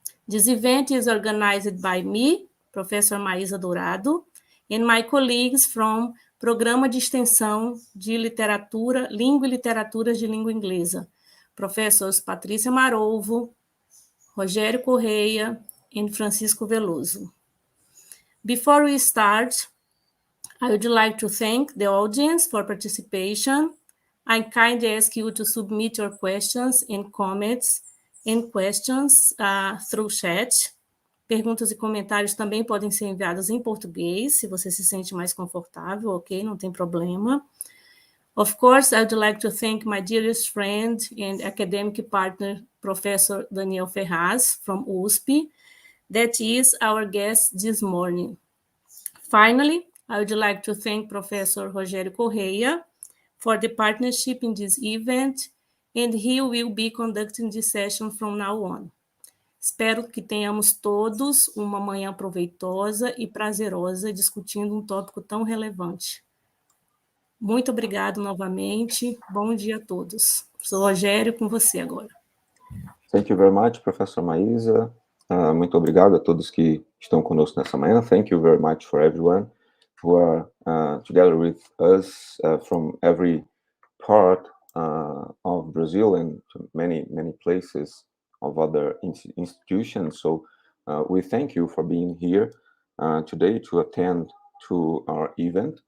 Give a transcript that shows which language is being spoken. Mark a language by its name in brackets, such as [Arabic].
[English] This event is organized by me, Professor Maísa Dourado, and my colleagues from Programa de Extensão de Literatura, Língua e Literaturas de Língua Inglesa, Professors Patrícia Marolvo, Rogério Correia, and Francisco Veloso. Before we start, I would like to thank the audience for participation. I kindly ask you to submit your questions and comments and questions through chat. [Portuguese] Perguntas e comentários também podem ser enviados em português, se você se sente mais confortável, ok? Não tem problema. [English] Of course, I would like to thank my dearest friend and academic partner, Professor Daniel Ferraz from USP, that is our guest this morning. Finally, I would like to thank Professor Rogério Correia for the partnership in this event, and he will be conducting this session from now on. [Portuguese] Espero que tenhamos todos uma manhã proveitosa e prazerosa discutindo um tópico tão relevante. Muito obrigado novamente. Bom dia a todos. Sou Rogério, com você agora. [English] Thank you very much, Professor Maísa. [Portuguese] Muito obrigado a todos que estão conosco nessa manhã. [English] Thank you very much for everyone who are together with us from every part of Brazil and many places of other institutions. So we thank you for being here today to attend to our event.